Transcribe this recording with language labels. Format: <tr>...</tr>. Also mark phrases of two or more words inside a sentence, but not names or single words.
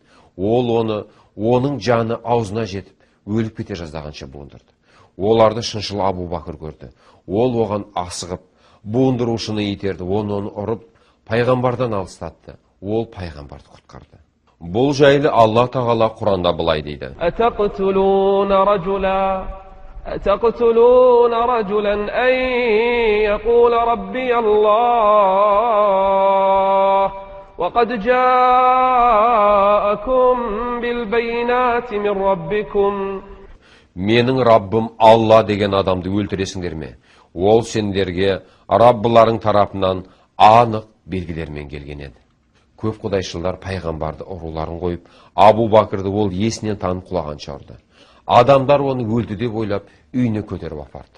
<kk>Ол оны, оның жаны аузына жетіп, өліп кете жаздағанша буындырды. Оларды шыншыл Абу Бакр көрді. Ол оған асығып, буындырушыны итерді, оны ұрып, пайғамбардан алыстатты. Ол пайғамбарды құтқарды. Бұл жайлы Алла тағала Құранда былай дейді.</kk> <ar>أتقتلون رجلا أن يقول ربي الله وقد جاءكم بالبينات من ربكم.</ar> <kk>Менің Раббым Алла деген адамды өлтіресіңдер ме? Ол сендерге Раббыларың тарапынан анық белгілермен келген еді. Көп құдайшылдар пайғамбарды ұруларын қойып, Абу Бакрды ол есінен танып құлағанша ұрды. Адамдар оны өлді деп ойлап, үйіне көтеріп апарды.</kk>